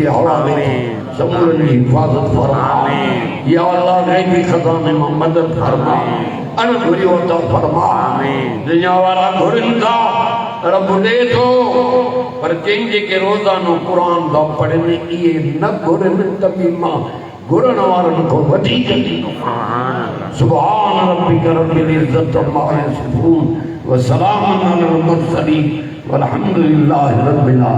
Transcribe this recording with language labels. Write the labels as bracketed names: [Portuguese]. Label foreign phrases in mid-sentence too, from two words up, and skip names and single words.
[Sindhi] हवाले समूरन जी हिफाज़त फरमा या अल्लाह ग़ैबी खज़ाने में मदद फरमा अन घुरियो अता फरमा दुनिया वाला घुरनि था रब दे थो पर जिन जेके रोज़ानो क़ुरान था पढ़नि इहे न घुरनि त बि मां घुरण वारनि खां वधीक ॾींदो [Arabic] سبحان ربك رب العزة عما يصفون وسلام على المرسلين والحمد لله رب العالمين.